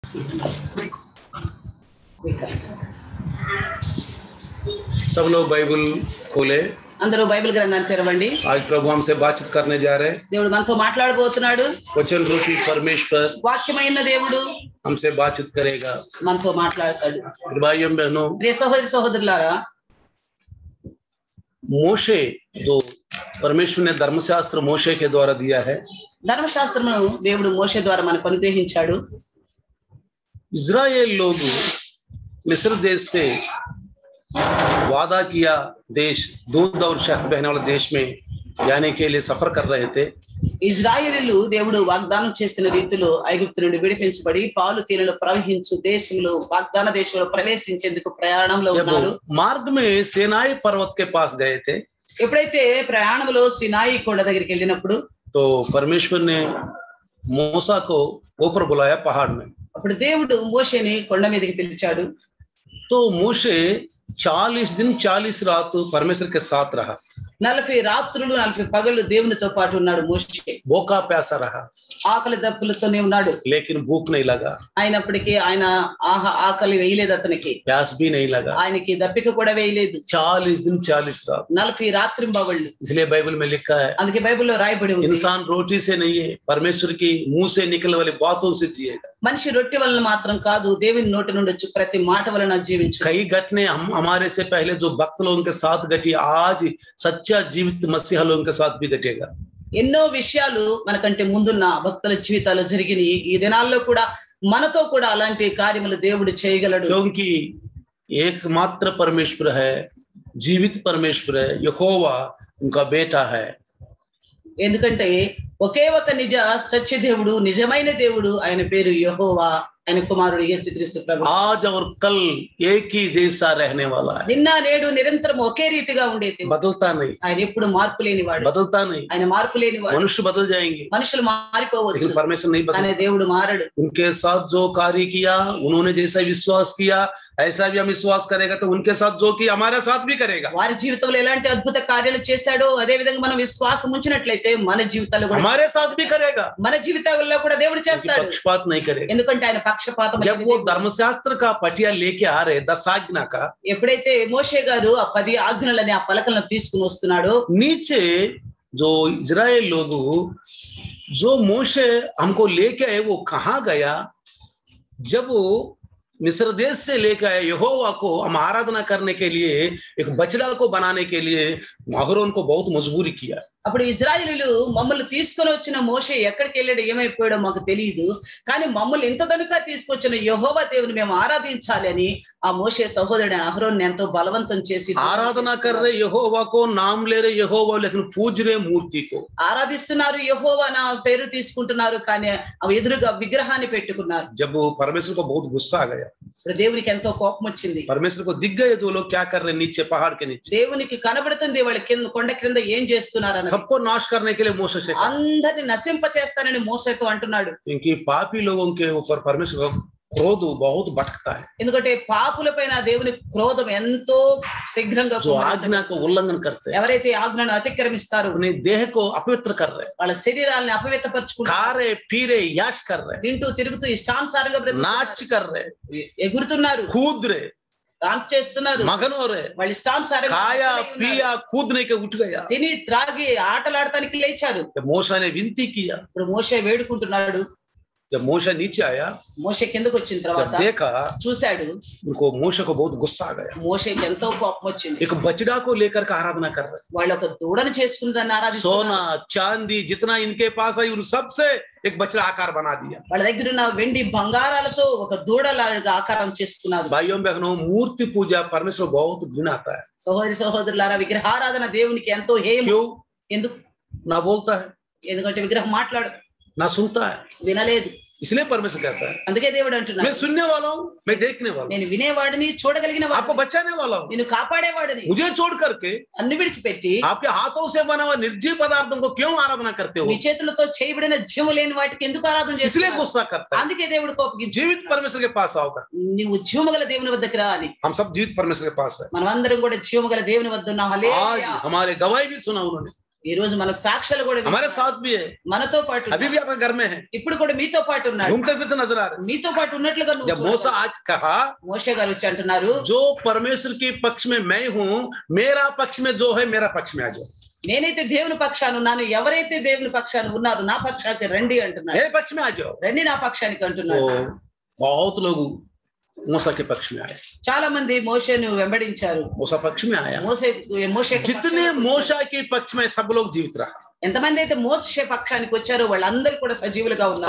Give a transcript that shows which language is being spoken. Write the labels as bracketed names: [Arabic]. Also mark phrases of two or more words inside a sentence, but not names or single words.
[Hindi] सब लोग बाइबल खोले। [Telugu] అందరూ బైబిల్ గ్రంథాన్ని తెరవండి. [Hindi] आज प्रभु हमसे बातचीत करने जा रहे हैं. [Telugu] దేవుడు మనతో మాట్లాడబోతున్నాడు. [Hindi] वचन रूपी परमेश्वर [Telugu] వాక్యమైన దేవుడు [Hindi] हमसे बातचीत करेगा, [Telugu] మనతో మాట్లాడతాడు. [Hindi] भाइयों बहनों, [Telugu] ప్రియ సహోదరి సహోదరులారా, [Hindi] मोशे जो परमेश्वर ने धर्मशास्त्र मोशे के द्वारा दिया है, [Telugu] ధర్మశాస్త్రమును దేవుడు మోషే ద్వారా మనకు అనుగ్రహించాడు. [Hindi] इजराइल लोग मिस्र देश से वादा किया देश, दूध और शहद बहने वाले देश में जाने के लिए सफर कर रहे थे. [Telugu] ఇజ్రాయేలీలు దేవుడు వాగ్దానం చేస్తున్న రీతిలో ఐగుప్తు నుండి విడిపించబడి పాలు తేనెలు ప్రవహించు దేశంలో వాగ్దాన దేశంలో ప్రవేశించేందుకు ప్రయాణంలో ఉన్నారు. [Hindi] मार्ग में सीनाई पर्वत के पास गए थे. [Telugu] ఎప్పుడైతే ప్రయాణంలో సినాయి కొండ దగ్గరికి వెళ్ళినప్పుడు [Hindi] तो परमेश्वर ने मूसा को ऊपर बुलाया पहाड़ में. [Telugu] అప్పుడు దేవుడు మోషేని కొండ మీదకి పిలిచాడు. [Hindi] तो मूसे 40 दिन 40 रात परमेश्वर के साथ रहा. [Telugu] 40 రాత్రులు 40 పగళ్ళు దేవునితో పాటు ఉన్నాడు మోషే. [Hindi] भूखा प्यासा रहा, [Telugu] ఆకలి దప్పులతోనే ఉన్నాడు. [Hindi] लेकिन भूख नहीं लगा. [Telugu] అయినప్పటికీ ఆయన ఆకలి వేయలేదు, అతనికి [Hindi] प्यास भी नहीं लगा. [Telugu] ఆయనకి దప్పిక కూడా వేయలేదు. [Hindi] 40 दिन 40 रात [Telugu] 40 రాత్రింబవళ్ళు. [Hindi] इसलिए बाइबल में लिखा है, [Telugu] అందుకే బైబిల్లో రాయబడి ఉంది, [Hindi] इंसान रोटी से नहीं है, परमेश्वर की मुंह से निकलने वाली बातों से जिएगा. [Telugu] మనిషి రొట్టె వలన మాత్రం కాదు, దేవుని నోటి నుండి వచ్చే ప్రతి మాట వలన జీవించు. [Hindi] कई घटने हमारे से पहले जो भक्त लोगों के साथ घटी, आज सच्चा जीवित मसीहा लोगों के साथ भी घटेगा. [Telugu] ఎన్నో విషయాలు మనకంటే ముందున్న భక్తుల జీవితాలు జరిగినాయి. ఈ దినాల్లో కూడా మనతో కూడా అలాంటి కార్యములు దేవుడు చేయగలడు. [Hindi] क्योंकि एकमात्र परमेश्वर है, जीवित परमेश्वर है, यहोवा उनका बेटा है. [Telugu] ఎందుకంటే ఒకే ఒక నిజ సత్య దేవుడు, నిజమైన దేవుడు, ఆయన పేరు యెహోవా, ఆయన కుమారుడు యేసుక్రీస్తు ప్రభువు. [Hindi] आज और कल एक ही जैसा रहने वाला है, [Telugu] నిన్న నేడు నిరంతరం ఒకే రీతిగా ఉండేది. [Hindi] बदलता नहीं, [Telugu] ఆయన ఎప్పుడు మార్పు లేనివాడు, [Hindi] बदलता नहीं. [Telugu] ఆయన మార్పు లేనివాడు. [Hindi] मनुष्य बदल जाएंगे, [Telugu] మనుషులు మారిపోవచ్చు, [Hindi] लेकिन परमेश्वर नहीं [Telugu] ఆయన [Hindi] बदलता. [Telugu] దేవుడు మారడు. [Hindi] उनके साथ जो कार्य किया, उन्होंने जैसा विश्वास किया, ऐसा भी हम विश्वास करेगा, तो उनके साथ जो किया हमारे साथ भी करेगा. [Telugu] వారి జీవితంలో ఎలాంటి అద్భుత కార్యాలు చేశాడో అదే విధంగా మనం విశ్వాసం ఉంచినట్లయితే మన జీవితాల్లో కూడా, [Hindi] हमारे साथ भी करेगा. [Telugu] మన జీవితాల్లో కూడా దేవుడు చేస్తాడు. [Hindi] पक्षपात नहीं करेगा. [Telugu] ఎందుకంటే ఆయన పక్షపాతం. [Hindi] जब वो धर्मशास्त्र का पटिया लेके आ रहे 10 आज्ञा का, [Telugu] ఎప్పుడైతే మోషే గారు ఆ 10 ఆజ్ఞలని ఆ పలకలను తీసుకుని వస్తున్నాడో, [Hindi] नीचे जो इजराइल लोग जो मोशे हमको लेके आए वो कहाँ गया? जब वो मिस्र देश से लेकर आए यहोवा को हम आराधना करने के लिए, एक बछड़ा को बनाने के लिए अहरोन को बहुत मजबूरी किया. [Telugu] అప్పుడు ఇజ్రాయేలీలు మమ్మల్ని తీసుకొని వచ్చిన మోషే ఎక్కడికి వెళ్ళాడు, ఏమైపోయాడో మాకు తెలియదు, కానీ మమ్మల్ని ఇంత దనుక తీసుకొచ్చిన యెహోవా దేవుని మేము ఆరాధించాలి అని ఆ మోషే సహోదరుడు అహరోన్ ఎంతో బలవంతం చేసి [Hindi] आराधना कर रहे यहोवा को, नाम ले रहे यहोवा, लेकिन पूज रहे मूर्ति को. [Telugu] ఆరాధిస్తున్నారు, యెహోవా నా పేరు తీసుకుంటున్నారు, కానీ అవి ఎదురుగా విగ్రహాన్ని పెట్టుకున్నారు. [Hindi] जब वो परमेश्वर को बहुत गुस्सा आ गया, [Telugu] దేవునికి ఎంతో కోపం వచ్చింది. [Hindi] परमेश्वर को दिख गए दो लोग क्या कर रहे नीचे पहाड़ के नीचे. [Telugu] దేవునికి కనబడుతుంది వాళ్ళ కింద కొండ కింద ఏం చేస్తున్నారు. [Hindi] सबको नाश करने के लिए मूसा से, [Telugu] అందరిని నశింప చేస్తానని మోసేతో అంటున్నాడు. [Hindi] क्योंकि पापी लोगों के ऊपर परमेश्वर का क्रोध बहुत भटकता है. [Telugu] ఎందుకంటే పాపుల పైన దేవుని క్రోధం ఎంతో శీఘ్రంగా, [Hindi] जो आज्ञा को उल्लंघन करते हैं, [Telugu] ఎవరైతే ఆజ్ఞను అతిక్రమిస్తారో [Hindi] अपने देह को अपवित्र कर रहे, [Telugu] వాళ్ళ శరీరాలను అపవిత్రపరచుకుంటారు, [Hindi] खा रहे पी रहे याश कर रहे, [Telugu] తింటూ తిరుగుతూ ఇష్టానుసారంగా [Hindi] नाच कर रहे, [Telugu] ఎగురుతున్నారు, [Hindi] कूद रहे, [Telugu] డాన్స్ చేస్తున్నారు, [Hindi] मगन हो रहे, [Telugu] వాళ్ళ ఇష్టానుసారంగా [Hindi] खाया पिया कूदने के उठ गया. [Telugu] తిని త్రాగి ఆటలాడటానికి లేచారు. [Hindi] जब मूसा ने विनती किया, [Telugu] ఇప్పుడు మోషే వేడుకుంటున్నాడు. [Hindi] जब मूसा नीचे आया, [Telugu] మోషే కిందకు వచ్చిన [Hindi] जब [Telugu] తర్వాత [Hindi] देखा, [Telugu] చూశాడు, [Hindi] उनको मूसा को बहुत गुस्सा आ गया. [Telugu] మోషేకి ఎంతో కోపం వచ్చింది. [Hindi] एक बछड़ा को लेकर के आराधना कर रहे, [Telugu] వాళ్ళు ఒక దూడను చేసుకుని దాన్ని ఆరాధిస్తున్నారు. [Hindi] सोना चांदी जितना इनके पास है उन सब से एक बछड़ा आकार बना दिया. [Telugu] వాళ్ళ దగ్గర ఉన్న వెండి బంగారాలతో ఒక దూడలాగా ఆకారం చేసుకున్నారు. [Hindi] भाइयों बहनों, मूर्ति पूजा परमेश्वर बहुत घृणा आता है. [Telugu] సహోదరి సహోదరులారా, విగ్రహారాధన దేవునికి ఎంతో హేయం. [Hindi] क्यों? [Telugu] ఎందుకు? [Hindi] ना बोलता है, [Telugu] ఎందుకంటే విగ్రహం మాట్లాడు, [Hindi] ना सुनता है, [Telugu] వినలేదు. [Hindi] इसलिए परमेश्वर कहता है, [Telugu] అందుకే దేవుడు [Hindi] मैं [Telugu] అంటున్నాడు, [Hindi] सुनने वाला हूँ, मैं देखने वाला हूँ, [Telugu] నేను వినేవాడిని, చూడగలిగిన [Hindi] आपको [Telugu] వాడిని, [Hindi] बचाने वाला हूँ. [Telugu] నేను కాపాడేవాడిని. [Hindi] मुझे छोड़ करके [Telugu] అన్ని విడిచిపెట్టి [Hindi] आपके हाथों से बना हुआ निर्जीव पदार्थों को क्यों आराधना करते हो? [Telugu] మీ చేతులతో చేయబడిన జీవం లేని వాటికి ఎందుకు ఆరాధన [Hindi] इसलिए [Telugu] చేస్తున్నావు? [Hindi] गुस्सा करता है. [Telugu] అందుకే దేవుడు కోపగించి, [Hindi] जीवित परमेश्वर के पास आओगा. [Telugu] నువ్వు జీవముగల దేవుని వద్దకు రా అని. [Hindi] हम सब जीवित परमेश्वर के पास है. [Telugu] మనమందరం కూడా జీవముగల దేవుని వద్ద ఉన్నాం. [Hindi] आज [Telugu] హల్లెలూయా. [Hindi] हमारे गवाही भी सुना उन्होंने. [Telugu] ఈ రోజు మన సాక్ష్యాలు కూడా [Hindi] हमारे साथ भी है, [Telugu] మనతో పాటు [Hindi] अभी भी आपके घर में है, [Telugu] ఇప్పుడు కూడా మీతో పాటు ఉన్నాడు, [Hindi] घूमते फिरते नजर आ रहे। [Telugu] మీతో పాటు ఉన్నట్లుగా నువ్వు [Hindi] जब मूसा [Telugu] చూడగలవు. [Hindi] आज कहा [Telugu] మోషే గారు వచ్చి అంటున్నారు, [Hindi] जो परमेश्वर के पक्ष में मैं हूं, मेरा पक्ष में जो है मेरा पक्ष में आ जाओ, [Telugu] నేనైతే దేవుని పక్షాన ఉన్నాను, ఎవరైతే దేవుని పక్షాన ఉన్నారు నా పక్షానికి రండి అంటున్నాడు. [Hindi] मेरे पक्ष में आ जाओ। [Telugu] రండి నా పక్షానికి [Hindi] तो [Telugu] అంటున్నాడు. [Hindi] बहुत लोग मूसा के पक्ष में आए, [Telugu] చాలా మంది మోషేను వెంబడించారు. [Hindi] मूसा पक्ष में आया। [Telugu] మోషే [Hindi] जितने मूसा के पक्ष में सब लोग जीवित रहा। [Telugu] ఎంతమంది అయితే మోషే పక్షానికి వచ్చారో వాళ్ళందరూ కూడా సజీవులుగా ఉన్నారు.